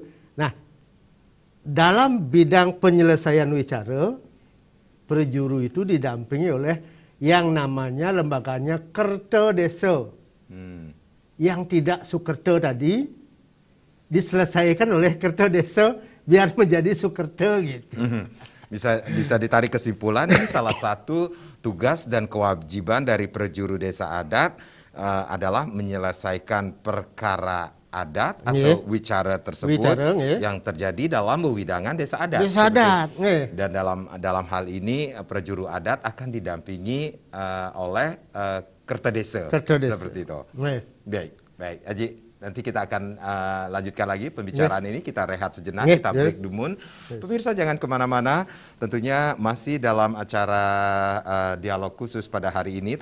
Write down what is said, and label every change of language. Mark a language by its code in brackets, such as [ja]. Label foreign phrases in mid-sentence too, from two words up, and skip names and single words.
[id] Nah, dalam bidang penyelesaian wicara, perjuru itu didampingi oleh yang namanya lembaganya Kerta Desa. Yang tidak Sukerta tadi diselesaikan oleh Kerta Desa biar menjadi Sukerta gitu. Bisa ditarik kesimpulan ini salah satu tugas dan kewajiban dari perjuru desa adat adalah menyelesaikan perkara adat atau wicara tersebut yang terjadi dalam wewidangan desa adat. Dan dalam hal ini perjuru adat akan didampingi oleh Kerta Desa. Seperti itu. Baik, Haji. Nanti kita akan lanjutkan lagi pembicaraan ini. Kita rehat sejenak, kita break dulu. Pemirsa jangan kemana-mana. Tentunya masih dalam acara dialog khusus pada hari ini.